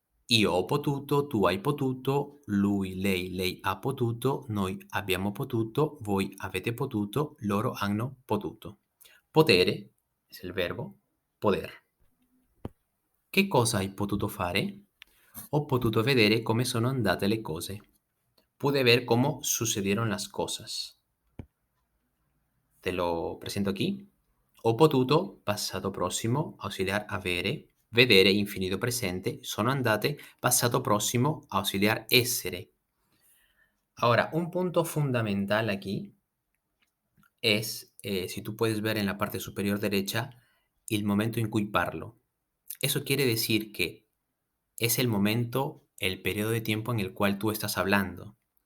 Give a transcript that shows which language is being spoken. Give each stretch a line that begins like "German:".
Italian: Io ho potuto, tu hai potuto, lui, lei ha potuto, noi abbiamo potuto, voi avete potuto, loro hanno potuto.
Spanish: Potere es el verbo poder.
Italian: Che cosa hai potuto fare? Ho potuto vedere come sono andate le cose.
Spanish: Pude ver cómo sucedieron las cosas. Te lo presento aquí.
Italian: Ho potuto, passato prossimo, ausiliar avere, vedere, infinito presente, sono andate, passato prossimo, auxiliar essere.
Spanish: Ahora, un punto fundamental aquí es, si tú puedes ver en la parte superior derecha, el momento
Italian: in cui parlo.
Spanish: Eso quiere decir que es el momento, el periodo de tiempo en el cual tú estás hablando.